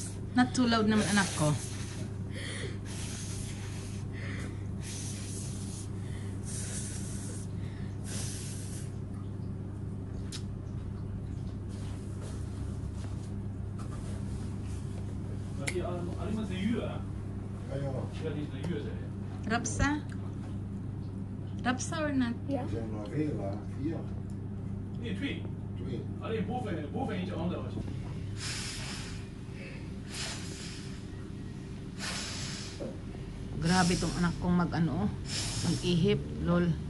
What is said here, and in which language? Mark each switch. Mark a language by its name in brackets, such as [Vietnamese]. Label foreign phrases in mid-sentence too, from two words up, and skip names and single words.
[English] Not too loud [Filipino] naman anak ko. [Dutch] Maar die alleen met de huur, hè? Ja, ja. Ja, die is de huur, zeg je. [English] Rapsa? Rapsa or not? [Dutch] Ja. Er zijn nog veel, hè. 4, Nee, 2. 2. Alleen boven eentje anders. [Filipino] Grabe tong anak kong mag-ano, mag-ihip, lol.